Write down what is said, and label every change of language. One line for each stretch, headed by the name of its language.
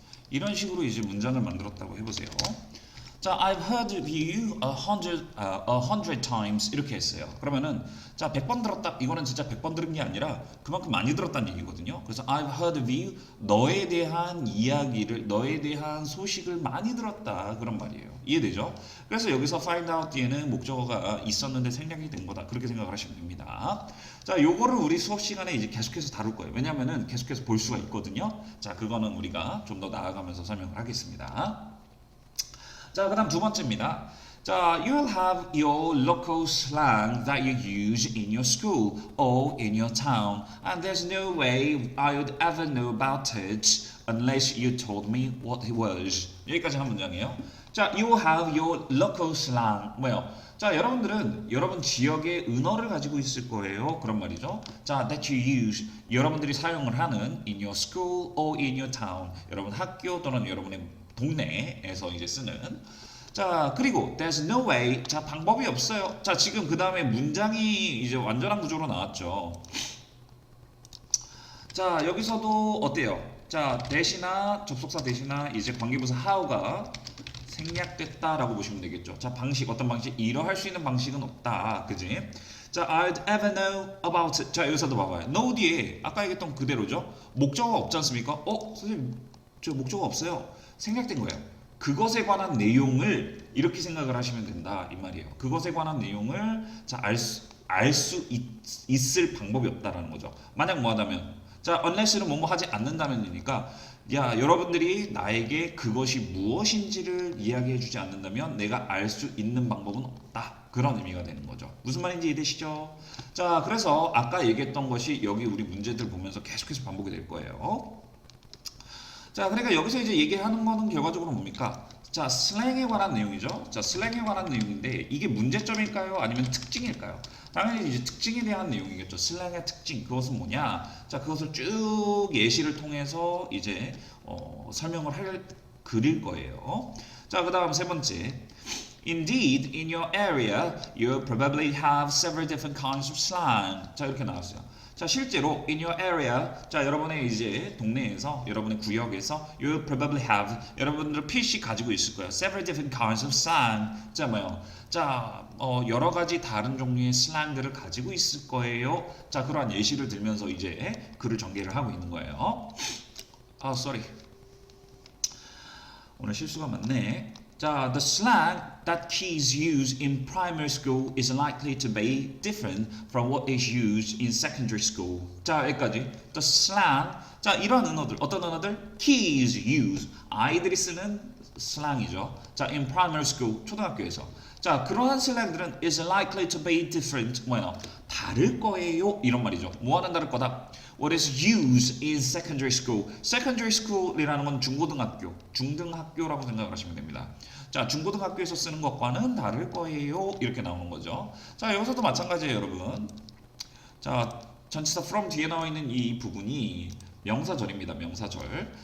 Korean: 이런 식으로 이제 문장을 만들었다고 해보세요.
English: 자, I've heard of you a hundred times
Korean: 이렇게 했어요. 그러면은 자, 100번 들었다. 이거는 진짜 100번 들은 게 아니라 그만큼 많이 들었다는 얘기거든요. 그래서
English: I've heard of you
Korean: 너에 대한 이야기를 너에 대한 소식을 많이 들었다 그런 말이에요. 이해되죠? 그래서 여기서
English: find out
Korean: 뒤에는 목적어가 있었는데 생략이 된 거다. 그렇게 생각을 하시면 됩니다. 자, 요거를 우리 수업 시간에 이제 계속해서 다룰 거예요. 왜냐면은 계속해서 볼 수가 있거든요. 자, 그거는 우리가 좀 더 나아가면서 설명을 하겠습니다. 자, 그다음 두 번째입니다.
English: 자, you'll have your local slang that you use in your school or in your town, and there's no way I would ever know about it unless you told me what it was.
Korean: 여기까지 한 문장이에요.
English: 자, you have your local slang.
Korean: 뭐요? 자, 여러분들은 여러분 지역의 은어를 가지고 있을 거예요. 그런 말이죠. 자,
English: that you use.
Korean: 여러분들이 사용을 하는
English: in your school or in your town.
Korean: 여러분 학교 또는 여러분의 동네에서 이제 쓰는.
English: 자,
Korean: 그리고
English: there's no way.
Korean: 자, 방법이 없어요. 자, 지금 그 다음에 문장이 이제 완전한 구조로 나왔죠. 자, 여기서도 어때요? 자, 대시나 접속사 대시나 이제 관계부사 how가 생략됐다라고 보시면 되겠죠. 자, 방식 어떤 방식? 이러할 수 있는 방식은 없다. 그지?
English: 자, I'd ever know about it. 자,
Korean: 여기서도 봐봐요. know 뒤에 아까 얘기했던 그대로죠. 목적어가 없지 않습니까? 선생님, 저 목적어 없어요. 생략된 거예요. 그것에 관한 내용을 이렇게 생각을 하시면 된다 이 말이에요. 그것에 관한 내용을 자, 알 수 있을 방법이 없다라는 거죠. 만약 뭐하다면 자, unless는 뭐뭐 하지 않는다면이니까 야, 여러분들이 나에게 그것이 무엇인지를 이야기해 주지 않는다면 내가 알 수 있는 방법은 없다. 그런 의미가 되는 거죠. 무슨 말인지 이해되시죠? 자, 그래서 아까 얘기했던 것이 여기 우리 문제들 보면서 계속해서 반복이 될 거예요. 자, 그러니까 여기서 이제 얘기하는 거는 결과적으로 뭡니까? 자, 슬랭에 관한 내용이죠. 자, 슬랭에 관한 내용인데 이게 문제점일까요? 아니면 특징일까요? 당연히 이제 특징에 대한 내용이겠죠. 슬랭의 특징, 그것은 뭐냐? 자, 그것을 쭉 예시를 통해서 이제 설명을 그릴 거예요. 자, 그 다음 세 번째.
English: Indeed, in your area, you probably have several different kinds of slang.
Korean: 자, 이렇게 나왔어요. 자, 실제로
English: in your area,
Korean: 자, 여러분의 이제 동네에서, 여러분의 구역에서
English: you probably have,
Korean: 여러분들 필시 가지고 있을 거예요.
English: Several different kinds of slang.
Korean: 자, 뭐요? 자, 여러 가지 다른 종류의 슬랭들을 가지고 있을 거예요. 자, 그러한 예시를 들면서 이제 글을 전개를 하고 있는 거예요.
English: sorry.
Korean: 오늘 실수가 많네.
English: 자, the slang that kids use in primary school is likely to be different from what is used in secondary school.
Korean: 자, 여기까지.
English: The slang.
Korean: 자, 이런 은어들, 어떤 은어들?
English: Kids use.
Korean: 아이들이 쓰는 슬랭이죠.
English: 자, in primary school,
Korean: 초등학교에서.
English: 자,
Korean: 그러한 슬랭들은
English: is likely to be different.
Korean: 뭐예요? 다를 거예요. 이런 말이죠. 뭐하는 다를 거다?
English: What is used in secondary school?
Korean: Secondary school이라는 건 중고등학교, 중등학교라고 생각을 하시면 됩니다. 자, 중고등학교에서 쓰는 것과는 다를 거예요. 이렇게 나오는 거죠. 자, 여기서도 마찬가지예요, 여러분. 자, 전치사 from 뒤에 나와 있는 이 부분이 명사절입니다. 명사절.